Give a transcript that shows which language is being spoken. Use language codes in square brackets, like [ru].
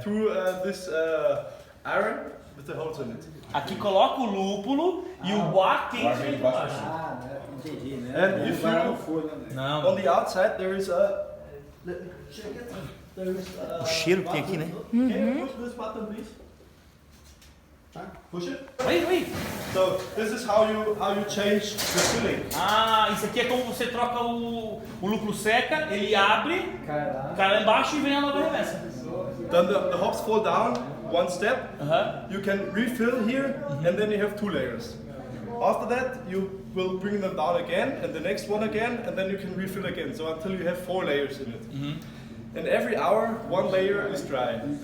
[en] through this iron with the holes in it. [pt] Aqui coloca o lúpulo e o ar quente vem para baixo. Ah, né? Entendi, né? [en] And if you, [pt] Não. [en] on the outside there is a. [pt] O cheiro que tem aqui, né? [en] Can you push this button, please? Push it. [pt] Oi. [en] So this is how you change the filling. [pt] Ah, isso aqui é como você troca o lúpulo seca, ele abre, cai lá embaixo e vem a nova remessa. [en] Then the hops fall down one step. You can refill here, and then you have 2 layers. After that, you will bring them down again, and the next one again, and then you can refill again. So until you have 4 layers in it. And every hour, 1 layer is dry.